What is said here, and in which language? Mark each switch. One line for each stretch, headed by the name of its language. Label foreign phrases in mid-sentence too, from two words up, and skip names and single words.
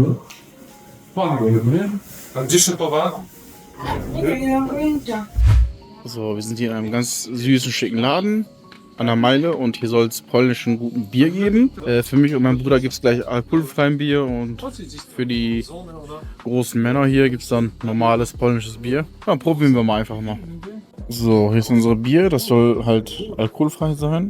Polish: Pan go, nie? A gdzie szybowa? Nie mam pojęcia.
German: So, wir sind hier in einem ganz süßen, schicken Laden an der Meile und hier soll es polnischen guten Bier geben. Für mich und meinen Bruder gibt es gleich alkoholfreien Bier und für die großen Männer hier gibt es dann normales polnisches Bier. Ja, probieren wir mal einfach mal. So, hier ist unser Bier, das soll halt alkoholfrei sein.